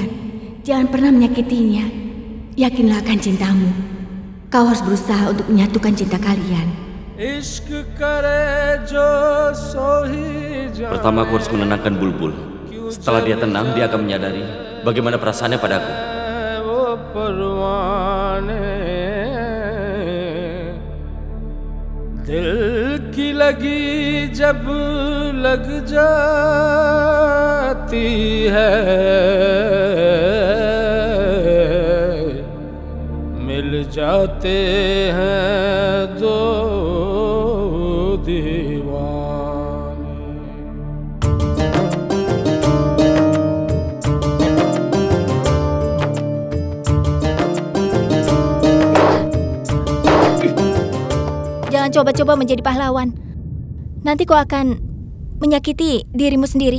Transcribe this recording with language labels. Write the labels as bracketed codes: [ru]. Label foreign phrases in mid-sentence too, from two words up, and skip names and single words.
[id] Jangan pernah menyakitinya. Yakinlah akan cintamu. Kau harus berusaha untuk menyatukan cinta kalian. Pertama aku harus menenangkan Bulbul. Setelah dia tenang, dia akan menyadari bagaimana perasaannya padaku. [hi] दिल की लगी जब लग जाती है मिल जाते हैं दो दीवाने। [id] Jangan coba-coba menjadi pahlawan. Nanti kau akan menyakiti dirimu sendiri.